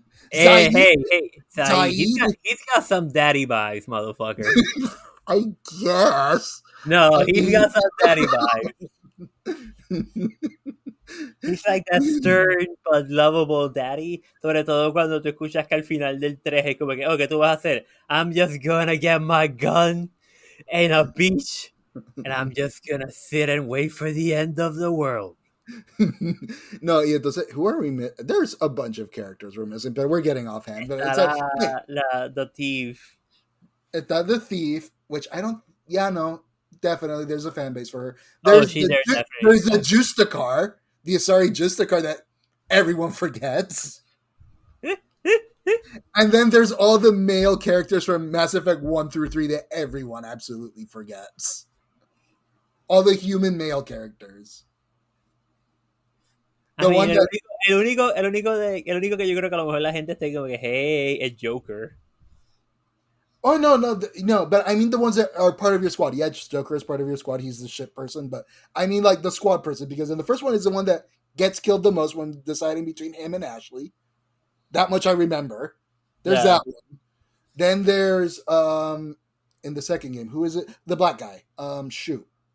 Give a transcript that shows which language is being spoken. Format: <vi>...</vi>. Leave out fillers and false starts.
<en>Hey, he's got some daddy vibes, motherfucker. I guess. No, he's got some daddy vibes. He's like that stern but lovable daddy.</en> <es>Sobre todo cuando tú escuchas que al final del 3 es como que, ¿qué tú vas a hacer?</es> <en>I'm just gonna get my gun in a beach and I'm just gonna sit and wait for the end of the world. No, who are we missing? There's a bunch of characters we're missing, but we're getting offhand. But it's the thief.</en> <es>Está</es> <en>the thief, which I don't. Yeah, no, definitely. There's a fan base for her. There's the Justicar, the Asari Justicar that everyone forgets. And then there's all the male characters from Mass Effect 1 through 3 that everyone absolutely forgets. All the human male characters.</en> <es>El único que yo creo que a lo mejor la gente está como que, hey, es Joker.</es> <en>Oh, no, but I mean the ones that are part of your squad. Yeah, Joker is part of your squad. He's the shit person, but I mean like the squad person, because in the first one is the one that gets killed the most when deciding between him and Ashley. That much I remember. There's that one. Then there's, in the second game, who is it? The black guy. Shoot.</en>